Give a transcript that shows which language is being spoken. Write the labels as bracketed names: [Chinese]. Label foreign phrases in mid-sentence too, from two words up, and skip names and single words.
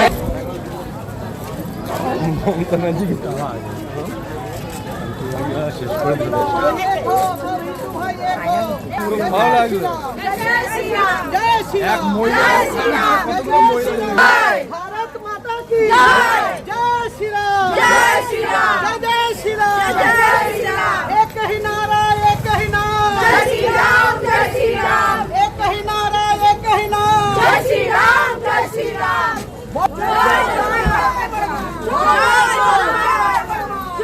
[Bangla] মমতা ব্যানার্জি কি আওয়াজ শেষ করে দিল। ভালো লাগলো। এক মহিলা [Hindi] भारत माता की जय, जय श्री राम, जय श्री राम, जय श्री राम, जय श्री राम। এক ही नारा, एक ही नाम, जय श्री राम, जय श्री राम। एक ही नारा, एक ही नाम, जय श्री राम, जय श्री राम। जय जय जय